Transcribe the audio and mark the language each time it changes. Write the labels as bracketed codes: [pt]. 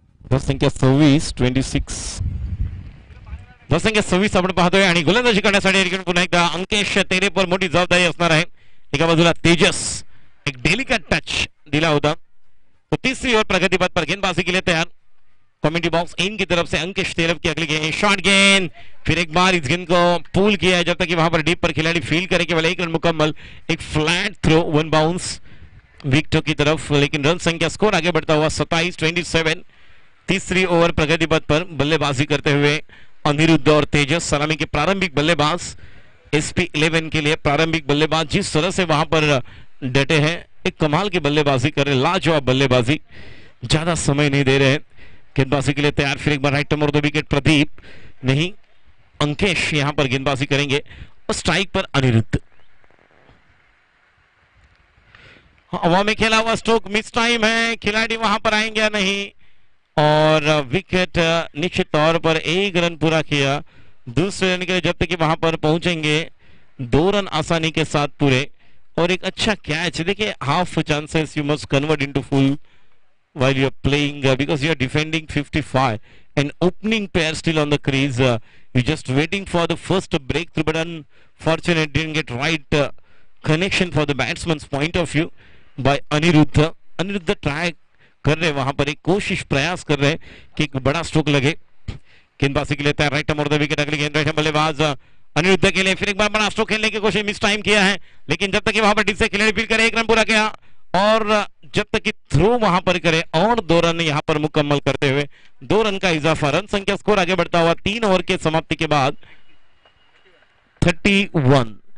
[mr] संख्या 26 संख्या 26 आपण पाहतोय आणि गोलंदाजी करण्यासाठी पुन्हा एकदा अंकेश तेरेपर मोठी जबाबदारी असणार आहे. एका बाजूला तेजस एक डेलिकेट टच दिला होता. [hi] तो तीसरी ओवर प्रगतिपथ पर गेंदबाजी के लिए तैयार. कमेंट्री बॉक्स इन की तरफ से अंकेश तेरप की अगली गेंद शॉर्ट गेंद. फिर एक बार इस गेंद को पुल किया है जब तक कि वहां पर डीप पर खिलाड़ी फील्ड करे. केवल 1 रन मुकम्मल. एक फ्लैट थ्रो 1 बाउंस विकेटों की तरफ. लेकिन रन संख्या स्कोर आगे बढ़ता हुआ 27-27. तीसरी ओवर प्रगतिपथ पर बल्लेबाजी करते हुए अनिरुद्ध और तेजस सलामी के प्रारंभिक बल्लेबाज SP11 के लिए प्रारंभिक बल्लेबाज जिस तरह से वहां पर डटे हैं एक कमाल की बल्लेबाजी कर रहे. लाजवाब बल्लेबाजी. ज्यादा समय नहीं दे रहे. गेंदबाजी के लिए तैयार. फिर एक बार right more the wicket. Pradeep नहीं अंकेश यहां पर गेंदबाजी करेंगे और स्ट्राइक पर अनिरुद्ध. हवा में खेला हुआ स्ट्रोक मिस टाइम है. खिलाड़ी वहां पर आएंगे या नहीं और विकेट निश्चित तौर पर 1 रन पूरा किया. दूसरे रन के लिए जब तक कि वहां पर पहुंचेंगे 2 रन आसानी के साथ पूरे और एक अच्छा कैच. [en] देखिए half chances you must convert into full while you are playing because you are defending 55 and opening pair still on the crease. You're just waiting for the first breakthrough but unfortunately didn't get right connection for the batsman's point of view by Aniruddha. [hi] Aniruddha try कर रहे वहां पर एक कोशिश प्रयास कर रहे कि एक बड़ा स्ट्रोक लगे. गेंदबाजी के लिए तैयार. Right more the wicket. अगली गेंद राइट बल्लेबाज अनिरुद्ध के लिए. फिर एक बार बड़ा स्ट्रोक खेलने की कोशिश मिस टाइम किया है लेकिन जब तक कि वहां पर डीप से खिलाड़ी फील्ड करे 1 रन पूरा किया और जब तक कि थ्रो वहां पर करे और 2 रन यहां पर मुकम्मल करते हुए 2 रन का इजाफा. रन संख्या स्कोर आगे बढ़ता हुआ 3 ओवर के समाप्ति के बाद 31.